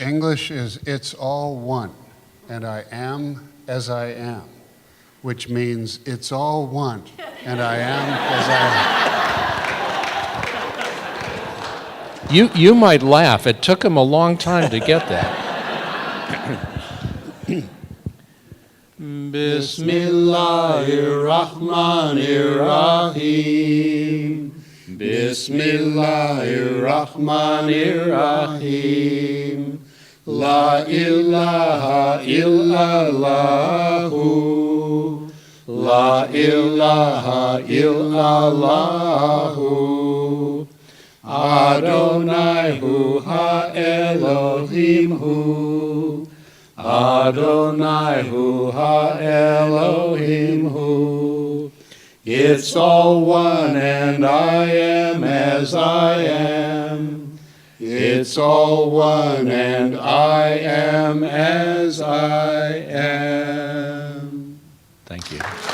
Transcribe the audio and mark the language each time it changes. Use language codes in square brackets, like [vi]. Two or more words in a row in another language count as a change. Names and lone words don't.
[en] The English is it's all one, and I am as I am, which means it's all one, and I am as I am. You might laugh. It took him a long time to get that. [ar] بسم الله الرحمن الرحيم. بسم الله الرحمن الرحيم. لا إله إلا الله. لا إله إلا الله. [he] אדני הוא האלהים הוא. אדני הוא האלהים הוא. [en] It's all one and I am as I am. It's all one and I am as I am. Thank you.